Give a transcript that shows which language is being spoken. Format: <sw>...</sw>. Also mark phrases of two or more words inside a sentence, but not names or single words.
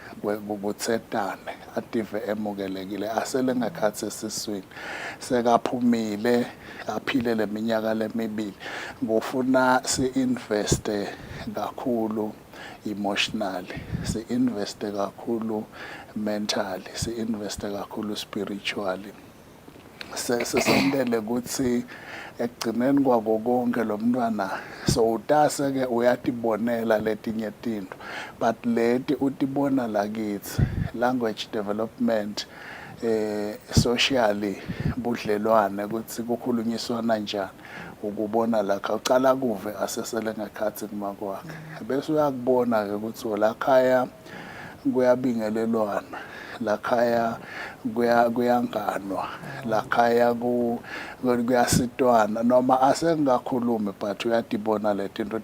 <ss>kutsetane ative emukelekile asele ngekhatsi esiswini sekaphumile aphile leminyaka lemibili kufuna si-investe kakhulu emotionally si-investe kakhulu mentally si-investe kakhulu spiritually sesondele ukuthi ekugcineni kwako konke lo mntwana so utase-ke uyatibonela letinye tinto but leti utibona lakithi</ss> <en>language development</en> <ss>socially budlelwane ukuthi kukhulunyiswana njani ukubona lakha ucala kuve asesele ngekhathi kuma kwakhe bese uyakubona-ke ukuthi lakhaya kuyabingelelwana lakhaya kuyanganwa lakhaya kuyasitwana noma asengakhulumi but uyadibona letinto</ss>